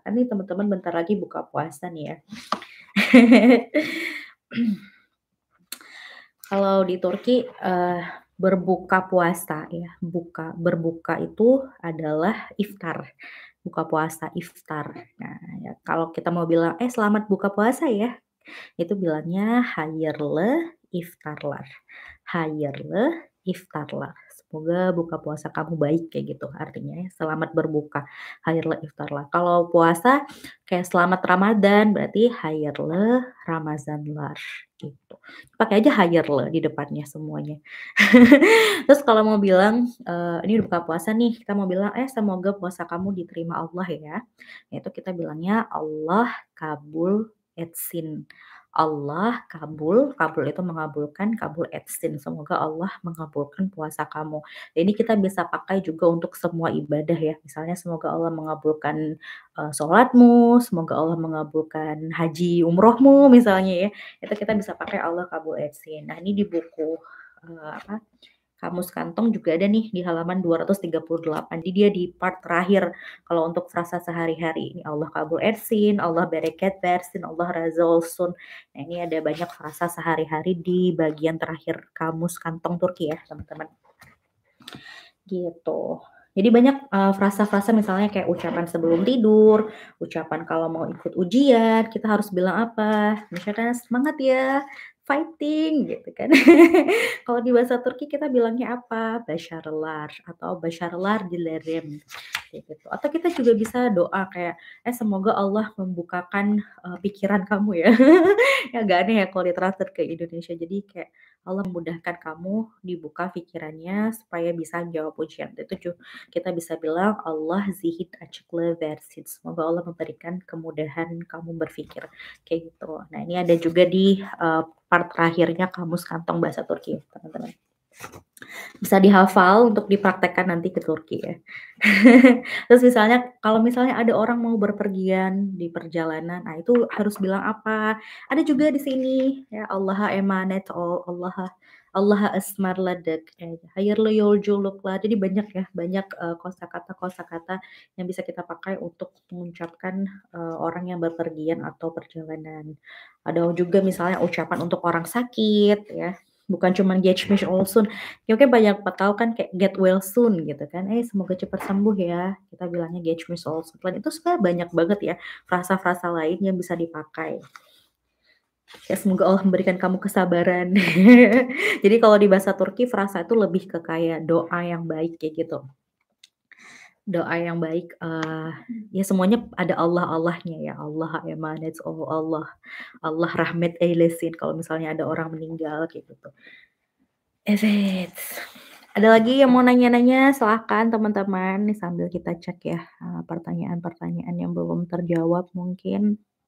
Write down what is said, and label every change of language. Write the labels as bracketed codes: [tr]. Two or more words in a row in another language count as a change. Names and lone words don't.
[id] Kan nih teman-teman bentar lagi buka puasa nih ya. Kalau di Turki, berbuka puasa ya, berbuka itu adalah iftar, buka puasa, iftar. Nah, ya kalau kita mau bilang, selamat buka puasa ya, itu bilangnya [tr] hayırlı iftarlar, hayırlı iftarlar. [id] Semoga buka puasa kamu baik, kayak gitu artinya ya, selamat berbuka, [tr] hayırlı iftarlar. [id] Kalau puasa kayak selamat Ramadan, berarti [tr] hayırlı Ramazanlar, [id] gitu. Pakai aja hayırlı di depannya semuanya. Terus kalau mau bilang, ini udah buka puasa nih, kita mau bilang, semoga puasa kamu diterima Allah ya, itu kita bilangnya [tr] Allah kabul etsin. Allah kabul, [id] kabul itu mengabulkan, [tr] kabul etsin, [id] semoga Allah mengabulkan puasa kamu. Ini kita bisa pakai juga untuk semua ibadah ya, misalnya semoga Allah mengabulkan, sholatmu, semoga Allah mengabulkan haji umrohmu misalnya ya, itu kita bisa pakai [tr] Allah kabul etsin. [id] Nah ini di buku, apa, Kamus Kantong juga ada nih di halaman 238. Jadi dia di part terakhir kalau untuk frasa sehari-hari. [tr] Ini Allah kabul etsin, Allah bereket versin, Allah razak olsun. [id] Nah, ini ada banyak frasa sehari-hari di bagian terakhir Kamus Kantong Turki ya, teman-teman. Gitu. Jadi banyak frasa-frasa misalnya kayak ucapan sebelum tidur, ucapan kalau mau ikut ujian, kita harus bilang apa? Misalkan semangat ya, fighting gitu kan. Kalau di bahasa Turki kita bilangnya apa? [tr] Başarılar atau başarılar dilerim [id] kayak gitu. Atau kita juga bisa doa kayak semoga Allah membukakan pikiran kamu ya. Ya agak aneh ya kalau ditranslate ke Indonesia. Jadi kayak Allah memudahkan kamu dibuka pikirannya supaya bisa jawab ujian. Itu kita bisa bilang [tr] Allah zihit açıklığı versin. [id] Semoga Allah memberikan kemudahan kamu berpikir kayak gitu. Nah ini ada juga di part terakhirnya Kamus Kantong Bahasa Turki, teman-teman. Bisa dihafal untuk dipraktekkan nanti ke Turki ya. Terus misalnya kalau misalnya ada orang mau berpergian di perjalanan, nah itu harus bilang apa? Ada juga di sini ya [tr] Allah'a emanet ol, Allah'a ısmarladık, hayırlı yolculuklar. [id] Jadi banyak ya, banyak kosakata-kosakata yang bisa kita pakai untuk mengucapkan orang yang berpergian atau perjalanan. Ada juga misalnya ucapan untuk orang sakit ya. Bukan cuma [tr] geçmiş olsun, [id] ya oke banyak tahu kan kayak [en] get well soon [id] gitu kan, semoga cepat sembuh ya, kita bilangnya [tr] geçmiş olsun. [id] Selain itu sebenarnya banyak banget ya frasa-frasa lain yang bisa dipakai. Ya semoga Allah memberikan kamu kesabaran. Jadi kalau di bahasa Turki frasa itu lebih ke kayak doa yang baik kayak gitu. Doa yang baik, ya semuanya ada Allah-Allahnya ya, [tr] Allah emanet oh Allah, Allah rahmet eylesin [id] kalau misalnya ada orang meninggal kayak gitu. Evet. Ada lagi yang mau nanya-nanya? Silahkan teman-teman, nih sambil kita cek ya, pertanyaan-pertanyaan yang belum terjawab mungkin.